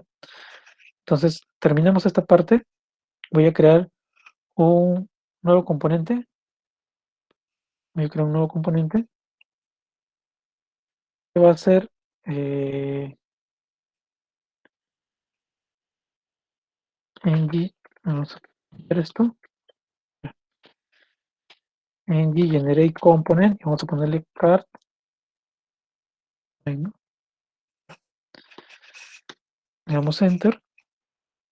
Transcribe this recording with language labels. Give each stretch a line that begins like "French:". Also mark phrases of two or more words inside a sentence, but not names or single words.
Spanish: Entonces, terminamos esta parte. Voy a crear un nuevo componente. Voy a crear un nuevo componente que va a ser ng, vamos a ver esto,
English: ng generate component
Spanish: y vamos a ponerle cart, ¿no? Le damos enter